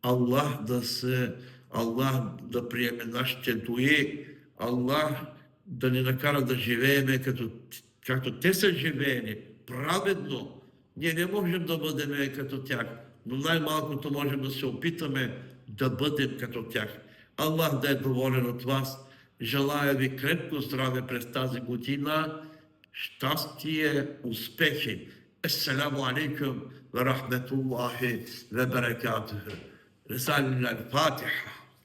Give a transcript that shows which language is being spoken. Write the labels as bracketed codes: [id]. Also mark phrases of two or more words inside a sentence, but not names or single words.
[bg] Allah да приеме нашите дуи, Allah да ни накара да живееме както те са живеени, праведно. Ние не можем да бъдем като тях, но най-малкото можем да се опитаме да бъдем като тях. Allah да е доволен от вас. Желая ви крепко здраве през тази година, щастие, успехи. [ar] السلام عليكم ورحمة الله وبركاته. رسالة الفاتحة.